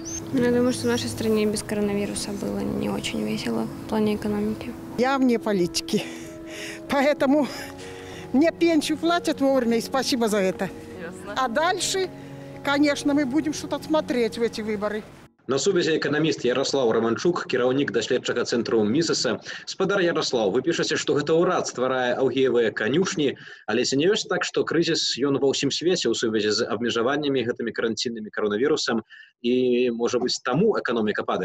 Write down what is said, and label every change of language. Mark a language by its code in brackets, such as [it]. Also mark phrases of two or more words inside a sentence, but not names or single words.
[ru] Я думаю, что в нашей стране без коронавируса было не очень весело в плане экономики. Я вне политики, поэтому мне пенсию платят вовремя, и спасибо за это. Ясно. А дальше, конечно, мы будем что-то смотреть в эти выборы. [be] На сувязі эканаміст Ярослаў Романчук, кіраўнік даследчага цэнтру Місіса. Спадар Ярослаў, вы пішаце, што гэта ўрад стварае аўгіевыя канюшні, але ці не ёсць так, што крызіс ён ва ўсім свеце ў сувязі з абмежаваннямі гэтымі каранціннымі коронавірусам і, можа быць, таму эканоміка падае?